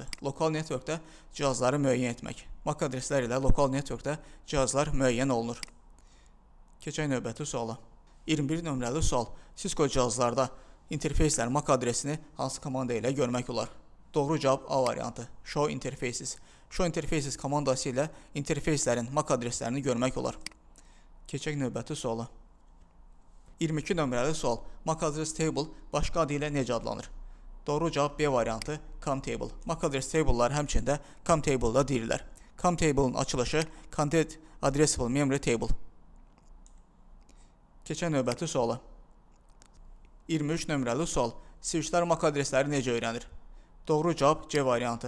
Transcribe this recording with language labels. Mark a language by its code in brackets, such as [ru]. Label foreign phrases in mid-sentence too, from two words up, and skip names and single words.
[az] Lokal networkdə cihazları müəyyən etmək. MAC adreslər ilə lokal networkdə cihazlar müəyyən olunur. Keçək növbəti suala. 21 nömrəli sual. Cisco cihazlarda interfeyslərin MAC adresini hansı komanda ilə görmək olar? Doğru cavab A variantı. [en] Show interfaces. Show interfaces [az] komandası ilə interfeyslərin MAC adreslərini görmək olar. Keçək növbəti suala. 22 nömrəli sual. [en] MAC address table [az] başqa adı ilə necə adlanır? Doğru cavab B variantı. [en] COM table. MAC address table'lar [az] həmçində [en] COM table-da [az] deyirlər. [en] COM table-ın [az] açılışı [en] Content Addressable Memory Table. [az] Keçək növbəti suala. 23 nömrəli sual. Switchlər MAC adresləri necə öyrənir? Doğru cavab C variantı.